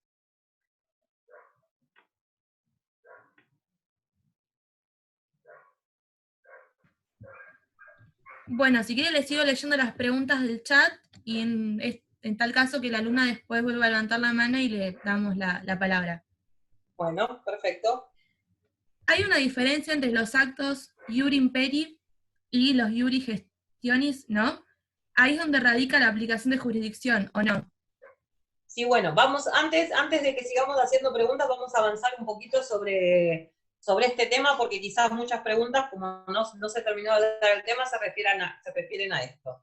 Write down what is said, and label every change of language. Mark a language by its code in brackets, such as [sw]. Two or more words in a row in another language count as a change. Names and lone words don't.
[es] Bueno, si quiere les sigo leyendo las preguntas del chat y en tal caso que la alumna después vuelva a levantar la mano y le damos la palabra. Bueno, perfecto. ¿Hay una diferencia entre los actos [la] iure imperi [es] y los [la] iure gestionis, [es] no? Ahí es donde radica la aplicación de jurisdicción, ¿o no? Sí, bueno, vamos, antes de que sigamos haciendo preguntas, vamos a avanzar un poquito sobre este tema, porque quizás muchas preguntas, como no se terminó de dar el tema, se refieren a esto.